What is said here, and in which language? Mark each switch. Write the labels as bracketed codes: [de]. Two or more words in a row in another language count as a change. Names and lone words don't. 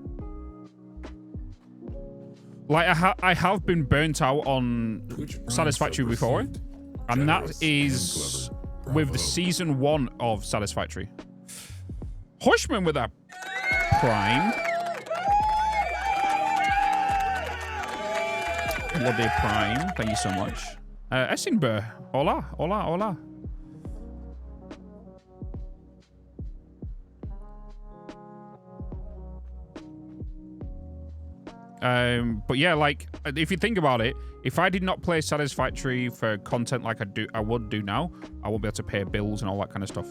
[en] Like, I have been burnt out on Satisfactory before, and that is with the season 1 of Satisfactory. Hushman with that Prime. Bloody Prime. Thank you so much. [es] Essenberg. Hola. Hola. Hola. [en] But yeah, like, if you think about it, if I did not play Satisfactory for content like I would do now, I won't be able to pay bills and all that kind of stuff.